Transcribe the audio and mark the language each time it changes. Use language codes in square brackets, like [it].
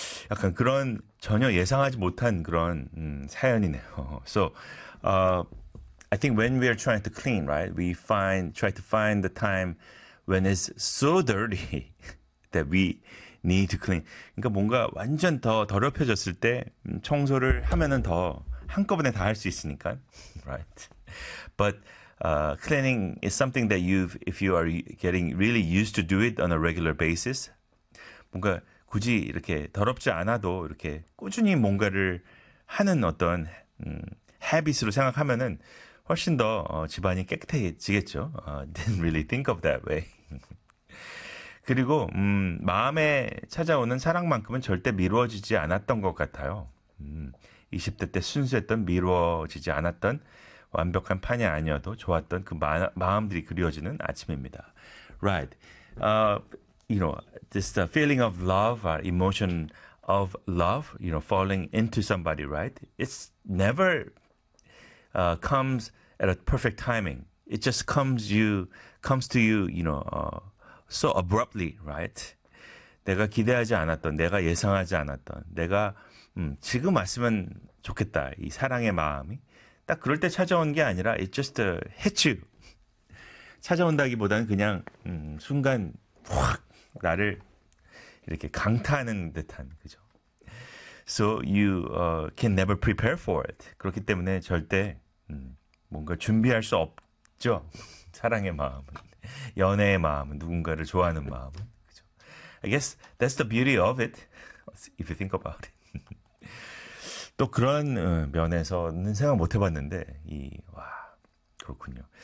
[ko] 약간 그런 전혀 예상하지 못한 그런 사연이네요. [en] So, I think when we are trying to clean, right, we try to find the time when it's so dirty that we need to clean. [ko] 그러니까 뭔가 완전 더 더럽혀졌을 때 청소를 하면은 더 한꺼번에 다 할 수 있으니까, right? [en] But cleaning is something that if you are getting really used to do it on a regular basis, 뭔가 굳이 이렇게 더럽지 않아도 이렇게 꾸준히 뭔가를 하는 어떤 habit으로 생각하면은 훨씬 더 집안이 깨끗해지겠죠. Didn't really think of that way. [ko] 그리고 마음에 찾아오는 사랑만큼은 절대 미루어지지 않았던 것 같아요. 20대 때 순수했던 미루어지지 않았던 완벽한 판이 아니어도 좋았던 그 마음들이 그리워지는 아침입니다. [en] Right. You know, this feeling of love, emotion of love, you know, falling into somebody, right? It's never comes at a perfect timing. It just comes to you, you know, so abruptly, right? [ko] 내가 기대하지 않았던, 내가 예상하지 않았던, 내가 지금 왔으면 좋겠다, 이 사랑의 마음이. 딱 그럴 때 찾아온 게 아니라, it just hits you. 찾아온다기보다는 그냥 순간 확 나를 이렇게 강타하는 듯한, 그죠? [en] So you can never prepare for it. [ko] 그렇기 때문에 절대 뭔가 준비할 수 없죠. 사랑의 마음은, 연애의 마음은, 누군가를 좋아하는 마음은, 그죠? [en] I guess that's the beauty of it, if you think about it. [ko] 또 그런 면에서는 생각 못 해봤는데, 그렇군요.